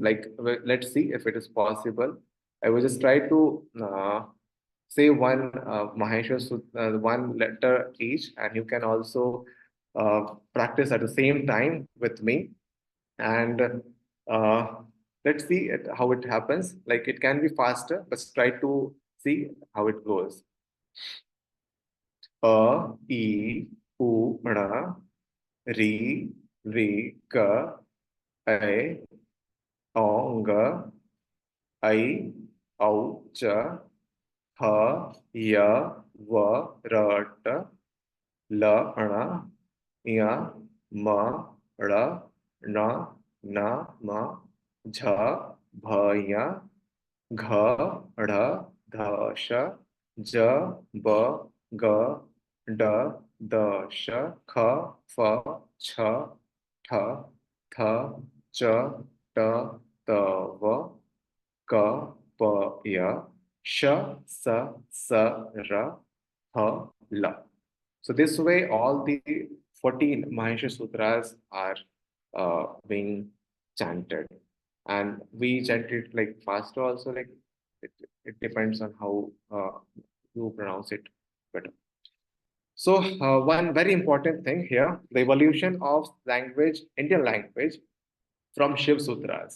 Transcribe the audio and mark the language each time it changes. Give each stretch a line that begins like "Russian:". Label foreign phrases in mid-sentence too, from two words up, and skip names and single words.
English: Like let's see if it is possible. I will just try to say one Maheshwar Sutra, one letter each, and you can also practice at the same time with me. And let's see how it happens. Like it can be faster, but try to see how it goes.
Sanskrit: A, I, U, Ra, Ri, Vi, Ka, I, O, Ga, I, Au, Cha, Ha, Ya, Va, Ra, Ta, La, Ra, Ya, Ma, Ra, Na, Na, Ma, Jha, Bha, Ya, Gha, Ra, Dha, Sha, Ja, Ba, Ga, Da, Da, Sha, Kha, Fa, Cha, Tha, Tha, Cha, Ta, Ta, Va, Ka, Pa, Ya, Sha, Sa, Sa, Ra, Ha, La.
English: So this way, all the 14 Maheshwar Sutras are being chanted, and we chant it like faster also. Like it, it depends on how you pronounce it better. So one very important thing here: the evolution of language, Indian language, from Shiv Sutras.